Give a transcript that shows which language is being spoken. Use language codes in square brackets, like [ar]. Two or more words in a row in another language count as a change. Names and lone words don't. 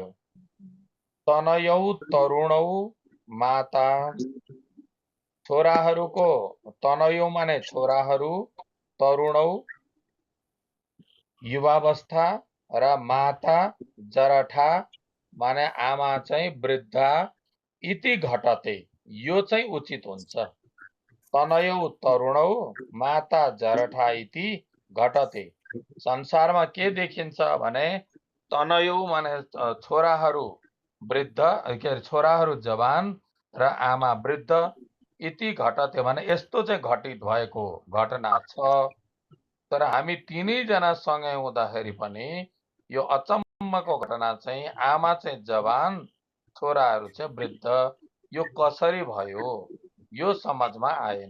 [sa] तनयौ तरुणौ माता [ne] छोराहरूको, तनयौ माने छोराहरू, तरुणौ युवावस्था र माता जरठा माने आमा चाहिँ वृद्धा [sa] इति घटते [ne] यो चाहिँ उचित हुन्छ। [sa] तनयौ तरुणौ माता जरठा इति घटते। [ne] संसारमा के देखिन्छ भने तनयौ माने छोराहरू वृद्ध, के अरे छोराहरू जवान र आमा वृद्ध [sa] इति घटते [ne] भने यस्तो चाहिँ घटित भएको घटना छ। तर हामी तीनैजना सँगै हुँदाखेरि पनि यो अचम्मको घटना चाहिँ आमा चाहिँ जवान, छोराहरू चाहिँ वृद्ध, यो कसरी भयो यो समझमा आएन।